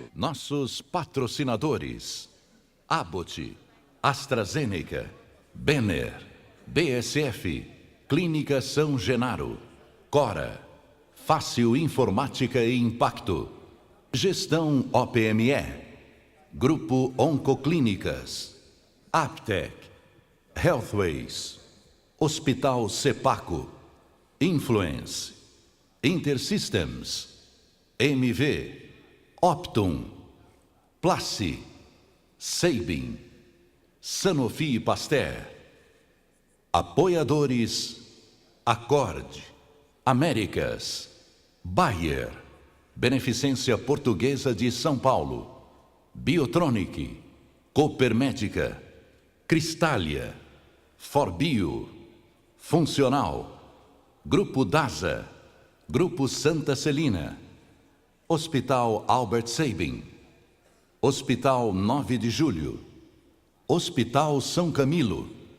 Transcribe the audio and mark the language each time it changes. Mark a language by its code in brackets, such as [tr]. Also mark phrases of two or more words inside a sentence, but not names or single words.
[pt] Nossos patrocinadores: Abbott, AstraZeneca, Benner, BSF, Clínica São Genaro, Cora, Fácil Informática e Impacto, Gestão OPME, Grupo Oncoclínicas, Aptec, Healthways, Hospital Cepaco, Influence, Intersystems, MV, Optum, Placi, Sabin, Sanofi Pasteur. Apoiadores: Accord, Américas, Bayer, Beneficência Portuguesa de São Paulo, Biotronic, Cooper Médica, Cristália, Forbio, Funcional, Grupo DASA, Grupo Santa Celina, Hospital Albert Sabin, Hospital 9 de Julho, Hospital São Camilo,